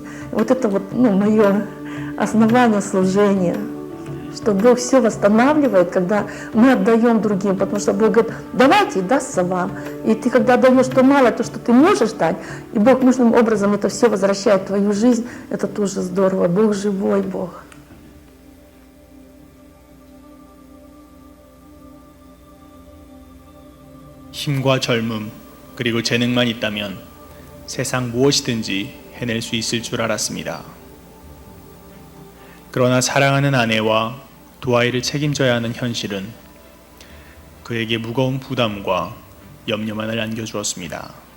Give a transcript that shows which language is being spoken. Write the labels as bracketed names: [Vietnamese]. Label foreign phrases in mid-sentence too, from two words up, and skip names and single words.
[Russian] И вот это вот, мое основание служения, что Бог все восстанавливает, когда мы отдаем другим, потому что Бог говорит, давайте, и дастся вам. И ты, когда даешь то мало, то, что ты можешь дать, и Бог нужным образом это все возвращает в твою жизнь, это тоже здорово. Бог живой, Бог. [Korean] 힘과 젊음 그리고 재능만 있다면 세상 무엇이든지 해낼 수 있을 줄 알았습니다. 그러나 사랑하는 아내와 두 아이를 책임져야 하는 현실은 그에게 무거운 부담과 염려만을 안겨주었습니다.